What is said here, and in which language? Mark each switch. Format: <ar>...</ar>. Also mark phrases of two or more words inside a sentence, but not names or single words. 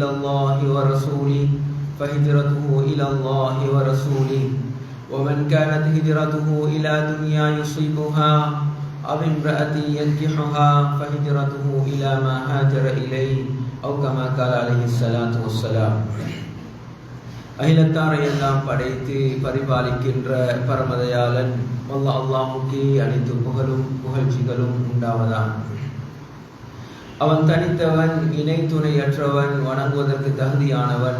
<ar>الله ورسوله فهجرته إلى الله ورسوله ومن كانت هجرته إلى دنيا يصيبها أو امرأة ينكحها فهجرته إلى ما هاجر إليه أو كما قال عليه الصلاة والسلام</ar> <ta>அகிலத்தாரை எல்லாம் படைத்து பரிபாலிக்கின்ற பரமதயாளன் அல்லாஹ்வுக்கே அனைத்து புகழும் புகழ்ச்சிகளும் உண்டாவதான். அவன் தனித்தவன், இணை துணையற்றவன், வணங்குவதற்கு தகுதியானவன்.</ta>